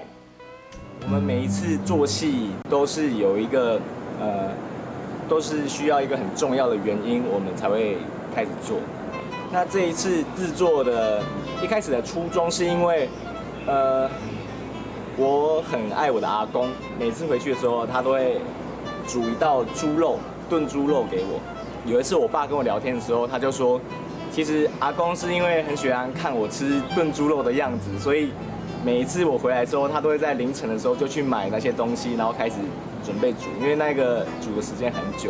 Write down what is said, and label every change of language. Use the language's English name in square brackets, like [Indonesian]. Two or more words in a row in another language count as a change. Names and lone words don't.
[Chinese] 我們每一次做戲都是有一個都是需要一個很重要的原因，我們才會開始做。那這一次製作的一開始的初衷是因為，我很愛我的阿公，每次回去的時候，他都會煮一道豬肉燉豬肉給我， 有一次我爸跟我聊天的时候，他就说，其实阿公是因为很喜欢看我吃炖猪肉的样子，所以每一次我回来之后，他都会在凌晨的时候就去买那些东西，然后开始准备煮，因为那个煮的时间很久。